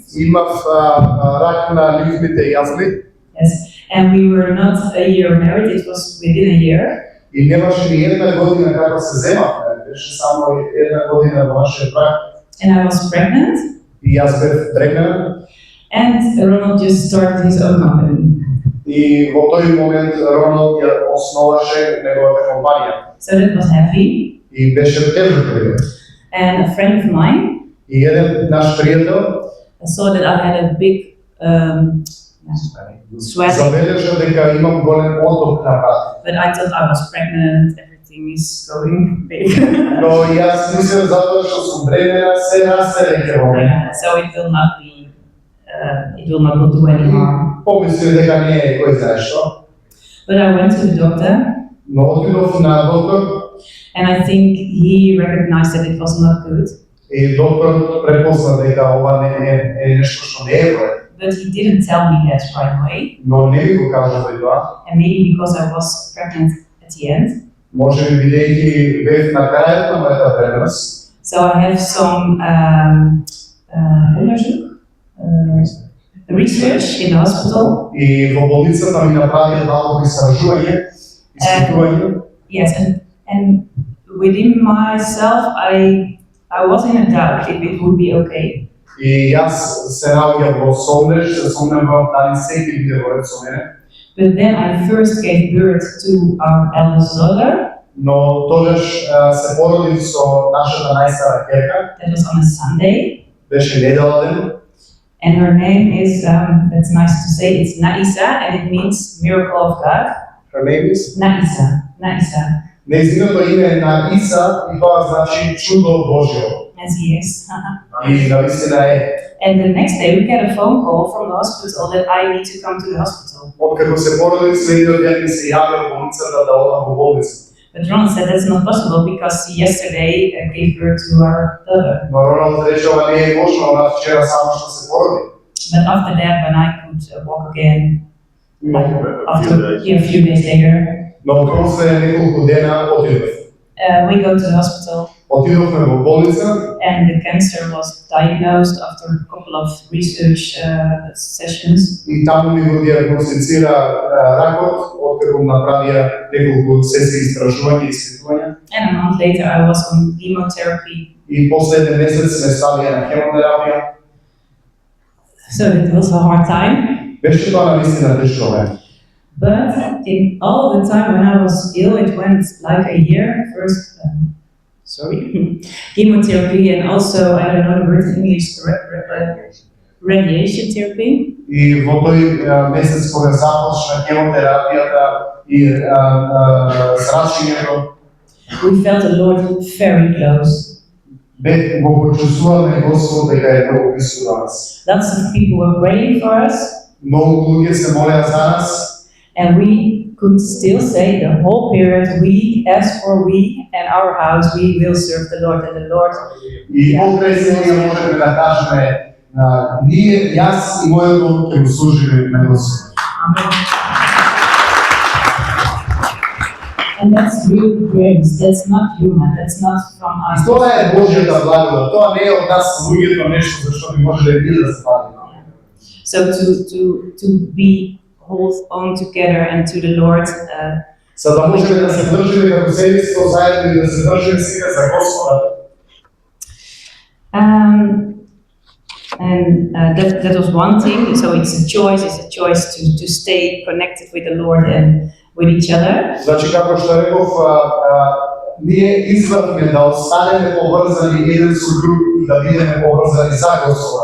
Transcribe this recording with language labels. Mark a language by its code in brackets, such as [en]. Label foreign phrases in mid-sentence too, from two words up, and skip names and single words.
[mk] имав рак на лимфните јазви [en] Yes, and we were not a year married. It was within a year. [mk] и немаше ни една година како се земавме, беше само една година во нашиот брак. [en] And I was pregnant. [mk] И јас бев дрегнен. [en] And Ronald just started his own company. [mk] И И во тој момент Роналд ја основаше неговата компанија. [en] So that was heavy. [mk] И беше тежок период. [en] And a friend of mine [mk] И еден наш пријател [en] saw that I had a big sweat, [mk] забележа дека имам голем оток на врат. [en] but I thought I was pregnant, everything is going big. [mk] Но јас мислам затоа што сум бремена, се расте веќе во мене. [en] So it will not do any harm. [mk] Помислив дека не е кој знае што. [en] But I went to the doctor, [mk] Но отидов на доктор [en] and I think he recognized that it was not good. [mk] и докторот препозна дека ова не е нешто што не е во ред. [en] But he didn't tell me that right away, [mk] Но не ми го кажа тој тоа. [en] and maybe because I was pregnant at the end. [mk] Може би бидејќи бев на крајот на мојата бременност. [en] So I have some onderzoek, research in the hospital. [mk] И во болницата ми направија малку истражување, испитување. [en] Yes, and within myself, I was in a doubt if it would be okay. [mk] И јас се наоѓам во сомнеш, се сомневам дали се ќе биде во ред со мене. [en] But then I first gave birth to our eldest daughter. [mk] Но тогаш се породив со нашата најстара ќерка, [en] That was on a Sunday. [mk] беше недела ден. [en] And her name is, that's nice to say, it's Naisa, and it means miracle of God. Her name is? Naisa, [mk] Нејзиното име е на Иса и тоа значи чудо Божјо. [en] as he is. [mk] И навистина е. [en] And the next day we get a phone call from the hospital that I need to come to the hospital. [mk] Откако се породив, следниот ден ми се јавија во болницата да одам во болница. [en] But Ronald said that's not possible because he yesterday gave birth to our daughter. [mk] Но Роналд рече ова не е можно, она вчера само што се породи. [en] But after that, when I could walk again, like after a few days later, [mk] Но после неколку дена отидов. [en] we go to the hospital, [mk] Отидовме во болница [en] and the cancer was diagnosed after a couple of research sessions. [mk] и таму ми го диагностицира ракот, откако направија неколку сесии истражувања и испитувања. [en] And a month later, I was on chemotherapy. [mk] И последен месец ме ставија на хемотерапија. [en] So it was a hard time. [mk] Беше тоа навистина тешко време. [en] But in all the time when I was ill, it went like a year. First, chemotherapy, and also, I don't know the word in English, radiation therapy. [mk] И во тој месец кога започна хемотерапијата и зрачењето, [en] We felt the Lord very close. [mk] го почувствуваме Господ дека е многу близко до нас. [en] Lots of people were praying for us, [mk] Многу луѓе се молеа за нас. [en] and we could still say the whole period, as for we and our house, we will serve the Lord, and the Lord. [mk] И покрај сега можеме да кажеме, ние, јас и мојот дом ќе го служиме на Господ. [en] And that's real grace. That's not human. That's not from us. [mk] Тоа е Божјата благодат. Тоа не е од нас луѓето нешто за што би можеле ние да се бавиме. [en] So to be hold on together and to the Lord. [mk] За да можеме да се држиме како семејство заедно и да се држиме сега за Господа. [en] And that was one thing. So it's a choice to stay connected with the Lord and with each other. [mk] Значи, како што реков, ние избравме да останеме поврзани еден со друг и да бидеме поврзани за Господа.